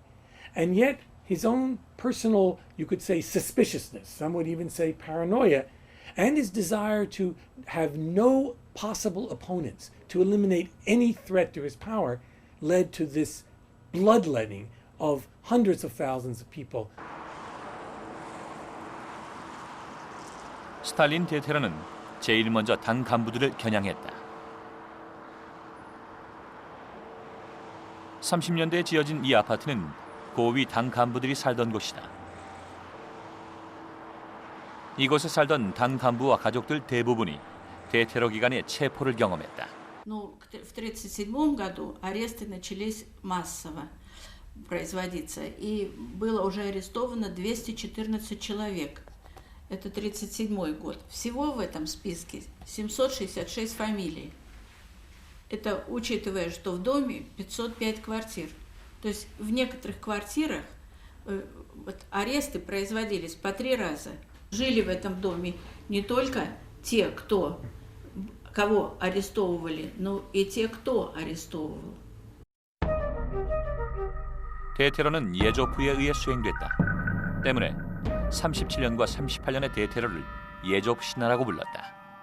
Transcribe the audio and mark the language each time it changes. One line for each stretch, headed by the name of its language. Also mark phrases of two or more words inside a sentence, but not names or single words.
English: And yet his own personal, you could say, suspiciousness, some would even say paranoia, and his desire to have no possible opponents, to eliminate any threat to his power, led to this bloodletting of hundreds of thousands of people.
Korean: 스탈린 대테러는 제일 먼저 당 간부들을 겨냥했다. 30년대에 지어진 이 아파트는 고위 당 간부들이 살던 곳이다. 이곳에 살던 당 간부와 가족들 대부분이 대테러 기간에 체포를 경험했다.
Russian: В 1937 году аресты начались массово производиться, и было уже арестовано 214 человек. Это 1937 год. Всего в этом списке 766 фамилий. Это учитывая, что в доме 505 квартир. То есть в некоторых квартирах аресты производились по 3 раза. Жили в этом доме не только те, кого арестовывали, но и те, кто арестовывал.
Korean: 대테러는 예조프에 의해 수행됐다. 때문에 37년과 38년의 대테러를 예조프 신화라고 불렀다.